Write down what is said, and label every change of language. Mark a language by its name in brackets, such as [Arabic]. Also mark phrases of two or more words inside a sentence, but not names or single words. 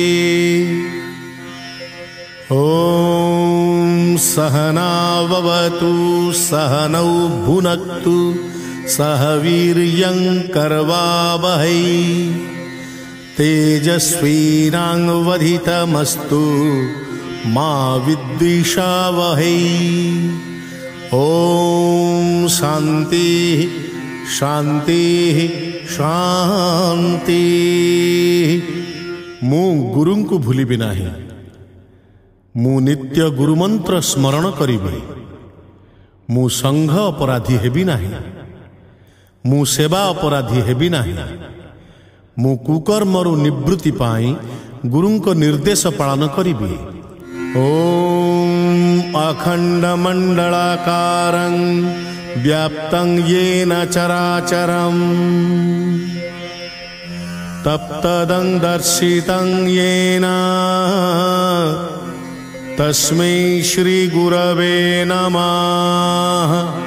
[Sanskrit] ॐ सहनाववतु सहनौ भुनक्तु सह वीर्यं करवावहै तेजस्वीनाङ्वधितमस्तु मा विद्विषावहै। ॐ शान्तिः शान्तिः शान्तिः। [Odia] ମୁଁ ଗୁରୁଙ୍କୁ ଭୁଲିବି ନାହିଁ, ମୁଁ ନିତ୍ୟ ଗୁରୁମନ୍ତ୍ର ସ୍ମରଣ କରିବି, ମୁଁ ସଂଘ ଅପରାଧୀ ହେବି ନାହିଁ, ମୁଁ ସେବା ଅପରାଧୀ ହେବି ନାହିଁ, ମୁଁ କୁକର୍ମରୁ ନିବୃତ୍ତି ପାଇଁ ଗୁରୁଙ୍କ ନିର୍ଦ୍ଦେଶ ପାଳନ କରିବି। [Sanskrit] ଓମ୍ ଅଖଣ୍ଡମଣ୍ଡଳାକାରଂ व्याप्तं येन चराचरं तप्तदं दर्शितं येन तस्मै श्री गुरवे नमः।